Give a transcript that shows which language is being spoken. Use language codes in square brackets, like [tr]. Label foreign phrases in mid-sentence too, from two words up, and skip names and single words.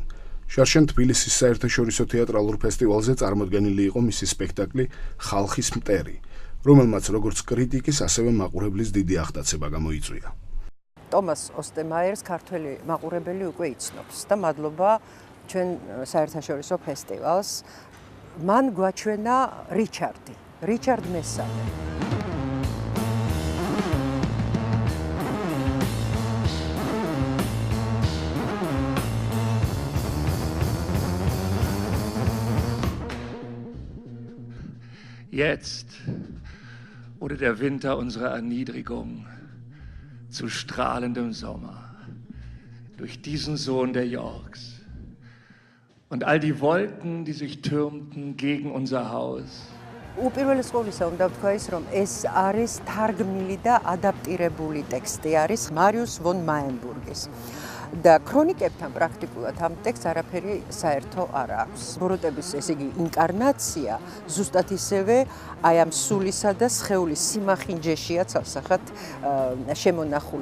[ka] შარშან თბილისის საერთაშორისო თეატრალურ ფესტივალზე წარმოდგენილი იყო მისი სპექტაკლი ხალხის მტერი, რომელმაც როგორც კრიტიკის, ასევე მაყურებლის დიდი აღტაცება გამოიწვია. თომას ოსტერმეიერს ქართველი მაყურებელი უკვე იცნობს და მადლობა ჩვენ საერთაშორისო ფესტივალს. მან გვაჩვენა რიჩარდ მესამე. [de] Jetzt wurde der Winter unserer Erniedrigung zu strahlendem Sommer durch diesen Sohn der Yorks. Und all die Wolken, die sich türmten gegen unser Haus. [ka] უპირველეს ყოვლისა უნდა ვთქვა ის, რომ ეს არის თარგმნილი და ადაპტირებული ტექსტი არის მარიუს ვონ მაენბურგის. და ქრონიკებთან პრაქტიკულად ამ ტექსტს არაფერი საერთო არ აქვს. ბოროტების, ესე იგი, ინკარნაცია ზუსტად ისევე აი ამ სულისა და სხეულის სიმახინჯეშია ცალსახად შემონახული.